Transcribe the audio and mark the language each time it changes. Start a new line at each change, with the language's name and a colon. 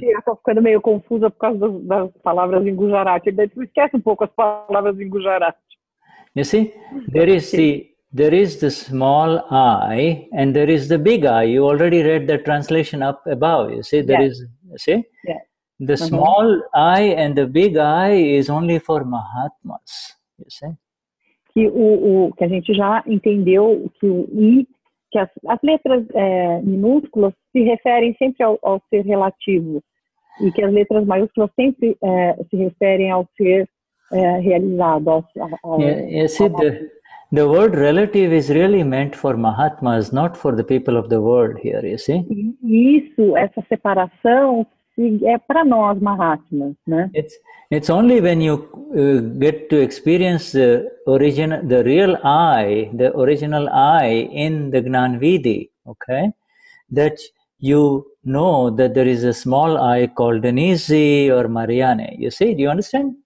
Portuguese: Eu estou ficando meio confusa por causa das palavras em Gujarati. Esquece pouco as palavras em Gujarati.
English: You see, there is the small I and there is the big I. You already read the translation up above. You see, there is, the small I and the big I is only for Mahatmas. You see.
Portuguese: Que a gente já entendeu que o I, que as letras minúsculas se referem sempre ao ser relativo e que as letras maiúsculas sempre se referem ao ser realizado.
English: You see, the word relative is really meant for Mahatmas, not for the people of the world here, you see.
Portuguese: Isso, essa separação é para nós, Mahatmas, né?
English: It's only when you get to experience the real I, the original I in the Gnanvidi, okay, that you know that there is a small I called Denize or Marianne. You see, do you understand?